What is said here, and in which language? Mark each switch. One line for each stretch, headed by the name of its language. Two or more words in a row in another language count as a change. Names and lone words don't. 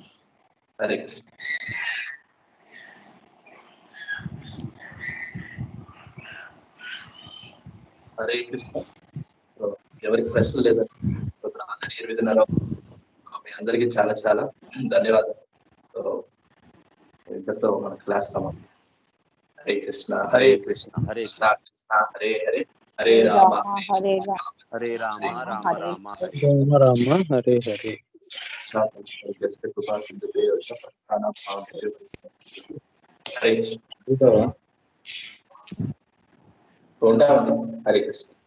Telugu: హరే కృష్ణ. హరే కృష్ణ. ఎవరికి ప్రశ్నలు లేదండి, అందరి 8:30. మీ అందరికీ చాలా చాలా ధన్యవాదాలు. ఇంతటితో మన క్లాస్ సమాప్తం.
Sanskrit: హరే కృష్ణ హరే కృష్ణ హరే కృష్ణ కృష్ణ హరే హరే హరే రామ హరే రామ హరే రామ రామ రామ రామ రామ హరే హరే.
Telugu: హరే కృష్ణ. ఉంటామండి. హరే కృష్ణ.